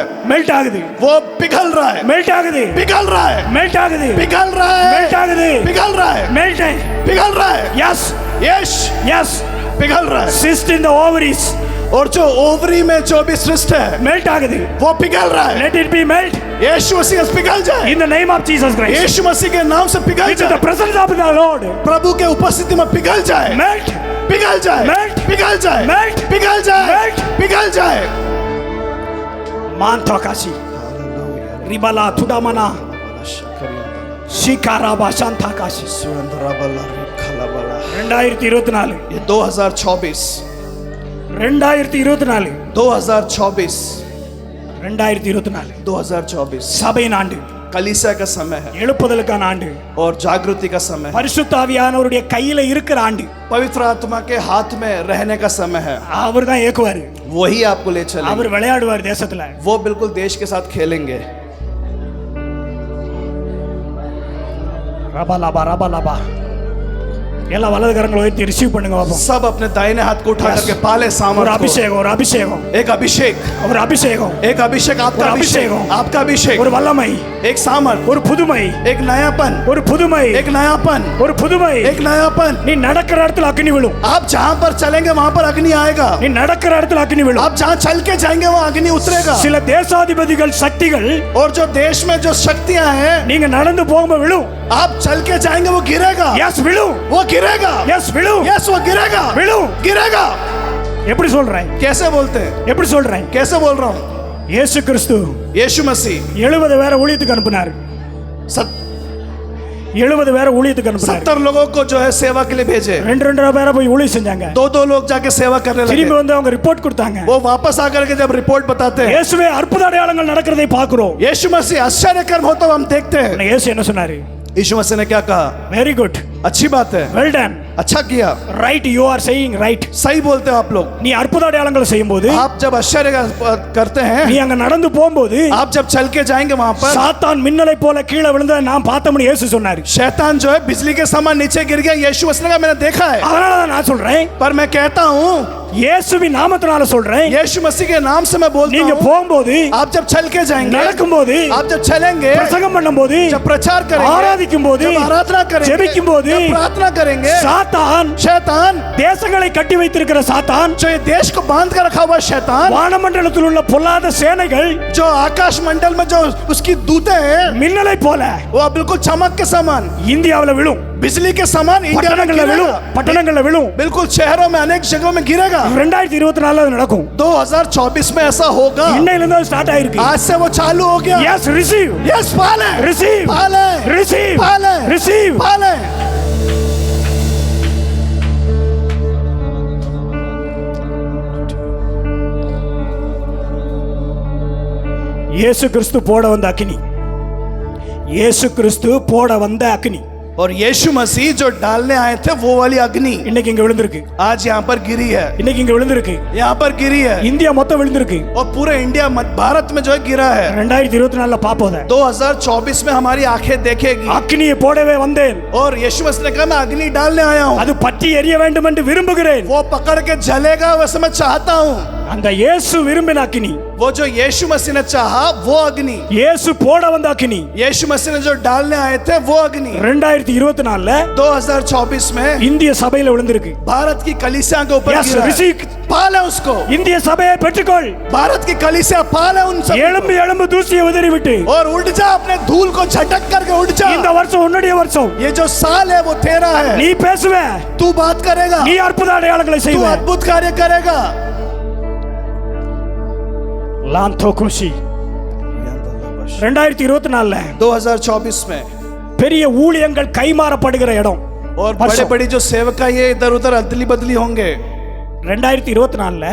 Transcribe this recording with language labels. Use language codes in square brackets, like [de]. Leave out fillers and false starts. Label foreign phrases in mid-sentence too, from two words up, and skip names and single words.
[ta] மெல்ட் ஆகுது, [hi] वो पिघल रहा है. [ta] மெல்ட் ஆகுது, [hi] पिघल रहा है. [ta] மெல்ட் ஆகுது, [hi] पिघल रहा [ta] மெல்ட் [hi] है. [ta] ஆகுது, [hi] पिघल रहा है. [ta] மெல்ட். [hi] पिघल रहा है. [ta] எஸ் [hi] यश [ta] எஸ். [hi] पिघल रहा है. [en] Cyst in the ovaries [hi] और जो ओवरी में जो भी सृष्ट है [ta] மெல்ட் ஆகுது. [hi] वो पिघल रहा है. [en] Let it be melt [hi] यीशु मसीह से पिघल जाए. [en] in the name of Jesus Christ. [hi] यीशु मसीह के नाम से पिघल [en] Into the [hi] जाए. [en] presence of the Lord. [hi] प्रभु के उपस्थिति में पिघल जाए. [en] Melt, [hi] पिघल जाए. [en] Melt. [hi] पिघल जाए. [en] Melt. [hi] पिघल जाए. [en] Melt. [hi] पिघल जाए. Manthakasi. Ribala Tudamana. Shikaraba Shanthakasi. 2024. ये 2024 2024. 2024 [ta] சபையின் ஆண்டு, [hi] कलीसिया का समय है [ta] எழுப்புதலுக்கான ஆண்டு, [hi] और जागृति का समय है. [ta] பரிசுத்த ஆவியானவருடைய கையில இருக்கிற ஆண்டு. [hi] पवित्र आत्मा के हाथ में रहने का समय है. [ta] அவர் தான் ஏக்குவாரு, [hi] वही आपको ले चलेंगे. [ta] அவர் விளையாடுவார் தேசத்துல. [hi] वो बिल्कुल देश के साथ खेलेंगे. ரபலபா ரபலபா. [ta] எல்லா வலது கரங்களை உயர்த்தி ரிசீவ் பண்ணுங்க பாப்போம். [hi] सब अपने दाहिने हाथ को उठा Yes. करके पाले [ta] ஒரு [hi] सामर्थ को. [ta] அபிஷேகம், ஒரு அபிஷேகம், [hi] एक अभिषेक, [ta] ஒரு अभिषेகம், [hi] एक अभिषेक, आपका और अभिषेक, अभिषेक. आपका अभिषेक, [ta] ஒரு வல்லமை, [hi] एक सामर्थ, [ta] ஒரு புதுமை, [hi] एक नयापन, [ta] ஒரு புதுமை, [hi] एक नयापन, [ta] ஒரு புதுமை. [hi] एक नयापन. [ta] நீ நடக்கிற இடத்துல அக்னி விழும். [hi] आप जहाँ पर चलेंगे वहाँ पर अग्नि आएगा. [ta] நீ நடக்கிற இடத்துல அக்னி விழும். [hi] आप जहाँ चल के जाएंगे वहाँ अग्नि उतरेगा. [ta] சில தேசாதிபதிகள் சக்திகள் [hi] और जो देश में जो शक्तियाँ हैं, [ta] நீங்க நடந்து போகும்போது விழும். [hi] आप चल के जाएंगे वो गिरेगा. [ta] எஸ் விழும், [hi] वो गिरेगा. [ta] எஸ் விழும், [hi] यस वो गिरेगा. [ta] விழும். [hi] गिरेगा. [ta] எப்படி சொல்றேன், [hi] कैसे बोलते हैं? [ta] எப்படி சொல்றேன்? [hi] कैसे बोल रहा हूँ? [ta] இயேசு கிறிஸ்து [hi] यीशु मसीह [ta] 70 பேரை ஊழியத்துக்கு அனுப்புனார். 70 பேரை ஊழியத்துக்கு அனுப்புனார். [hi] 70 लोगों को जो है सेवा के लिए भेजे. [ta] 2 பேரை போய் ஊழியம் செஞ்சாங்க. [hi] 2 लोग जाके सेवा करने [ta] திரும்பி [hi] लगे. [ta] வந்து அவங்க ரிப்போர்ட் கொடுத்தாங்க. [hi] वो वापस आकर के जब रिपोर्ट बताते हैं, [ta] இயேசுவே அற்புத அடையாளங்கள் நடக்கிறதை பார்க்கிறோம். [hi] यीशु मसीह आश्चर्य कर्म होता हुआ हम देखते हैं. [ta] இயேசு என்ன சொன்னாரு? [hi] यीशु मसीह ने क्या कहा? [en] Very good, [hi] अच्छी बात है, [en] Well done, [hi] अच्छा किया, [en] Right, you are saying right. [hi] सही बोलते हो आप लोग. [ta] நீ அற்புத அடையாளங்களை செய்யும்போது, [hi] आप जब आश्चर्य करते [ta] நீ [hi] हैं, [ta] அங்க நடந்து போகும்போது [hi] आप जब चल के जाएंगे वहां पर, [ta] சாத்தான் மின்னலை போல கீழே விழுந்ததை நான் பார்த்தோம்னு இயேசு சொன்னாரு. [hi] शैतान जो है बिजली के समान नीचे गिर गया. यीशु मसीह ने कहा मैंने देखा है. [ta] அதனால தான் நான் சொல்றேன், [hi] पर मैं कहता हूँ, [ta] இயேசுவின் நாமத்தினால சொல்றேன், [hi] यीशु मसीह के नाम से मैं बोलता [ta] நீங்க [hi] हूँ, [ta] போகும்போது, [hi] आप जब चल के जाएंगे, [ta] நடக்கும்போது, [hi] आप जब चलेंगे, [ta] பிரசங்கம் பண்ணும்போது, [hi] जब प्रचार करेंगे, [ta] ஆராதிக்கும் போது, [hi] जब आराधना करेंगे, [ta] ஜெபிக்கும் போது, [hi] जब प्रार्थना करेंगे, [ta] சாத்தான், [hi] शैतान [ta] தேசங்களை கட்டி வைத்திருக்கிற சாத்தான், [hi] जो ये देश को बांध कर रखा हुआ शैतान, [ta] வானமண்டலத்தில் உள்ள பொல்லாத சேனைகள் [hi] जो आकाश मंडल में जो उसकी दूतें हैं, [ta] மின்னலை போல [hi] वो बिल्कुल चमक के समान [ta] இந்தியாவுல விழும். [hi] बिजली के समान इंडिया में [ta] பட்டணங்கள்ல விழும் [hi] गिरेगा। [ta] பட்டணங்கள்ல விழும் [hi] बिल्कुल शहरों में अनेक जगहों में गिरेगा। [ta] 2024 அது நடக்கும் [hi] 2024 में ऐसा होगा। [ta] இன்னையில இருந்து அது ஸ்டார்ட் ஆயிருக்கு [hi] आज से वो चालू हो गया। [en] Yes receive [hi] यस पाले [ta] ரிசீவ் [hi] पाले [ta] ரிசீவ் [hi] पाले [ta] ரிசீவ் [hi] पाले। [ta] இயேசு கிறிஸ்து போட வந்த அக்கினி இயேசு கிறிஸ்து போட வந்த அக்கினி [hi] और यीशु मसीह जो डालने आए थे वो वाली अग्नि [ta] இன்னைக்கு இங்க விழுந்திருக்கு [hi] आज यहाँ पर गिरी है। [ta] இன்னைக்கு இங்க விழுந்திருக்கு [hi] यहाँ पर गिरी है [ta] இந்தியா மொத்தம் விழுந்திருக்கு [hi] और पूरे इंडिया भारत में जो है गिरा है। [ta] 2024 பாப்போம் [hi] 2024 में हमारी आंखें देखेगी। [ta] அக்கினியை போடவே வந்தேன் [hi] और यीशु मसीह ने कहा मैं अग्नि डालने आया हूँ। [ta] அது பற்றி எரிய வேண்டும் என்று விரும்புகிறேன் [hi] वो पकड़ के जलेगा वैसे मैं चाहता हूँ। [ta] அந்த இயேசு விரும்பின அக்கினி [hi] वो जो यीशु मसीह ने चाहा वो अग्नि, [ta] இயேசு போட வந்த அக்கினி [hi] यीशु मसीह ने जो डालने आए थे वो अग्नि 2024 2024 में [ta] இந்திய சபையில விழுந்திருக்கு [hi] भारत की कलीसिया के ऊपर Yes, गिरा है। receive. पाले उसको। [ta] இந்திய சபையை பெற்றுக்கொள் [hi] भारत की कलीसिया पाले उन सब [ta] எழும்பு எழும்பு தூசியை உதறி விட்டு [hi] और उठ जा, अपने धूल को झटक करके उठ जा। [ta] இந்த வருஷம் உன்னுடைய வருஷம் [hi] ये जो साल है वो तेरा है। [ta] நீ பேசுவ [hi] तू बात करेगा, [ta] நீ அற்புத அடையாளங்களை [hi] तू [ta] செய்வ [hi] अद्भुत कार्य करेगा। லாந்தோ குஷி 2024 2024 में [ta] பெரிய ஊழியங்கள் கைமாறப்படுகிற இடம் [hi] और बड़े बड़ी जो सेवका ये इधर उधर अदली बदली होंगे। 2024